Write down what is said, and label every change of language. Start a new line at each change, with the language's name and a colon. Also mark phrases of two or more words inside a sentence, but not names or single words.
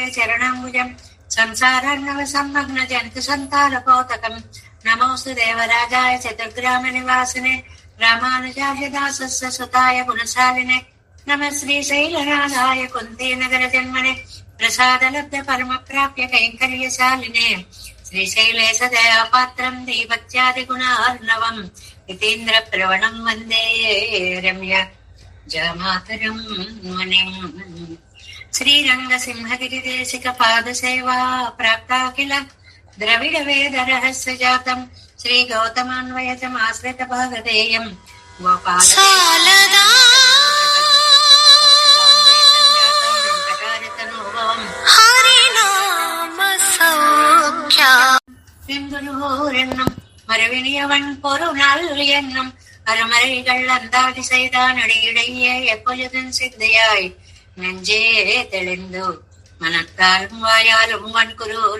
Sanskrit: चरणाम्बुजं संसारार्णवसंमग्न जन्तुसन्तारपोतकं नमोऽस्तु देवराजाय चतुर्ग्रामनिवासिने रामानुजाय दासस्य सुताय गुणशालिने नमः श्रीशैलराजाय कुन्तीनगरजन्मने प्रसादलब्ध परमप्राप्य कैङ्कर्यशालिने श्रीशैलेश दयापात्रं देवत्यादिगुणार्णवम् यतीन्द्रप्रवणं वन्दे रम्य जमातरं मुनिम्। श्रीरङ्गसिंहगिरिदेशिकपादसेवा प्राप्ता किल द्रविडवेदरहस्यजातं श्रीगौतमान्वयतमाश्रितभागधेयं गोपाल
Tamil: செங்குருகோரென்னும் மறுவினியவன் பொருநாள் என்னும் அருமறைகள் அந்தாதி செய்தான் அடியிடையே எப்பொழுதும் சிந்தையாய் நெஞ்சே தெளிந்து மனத்தாலும் வாயாலும் வன்குரூர்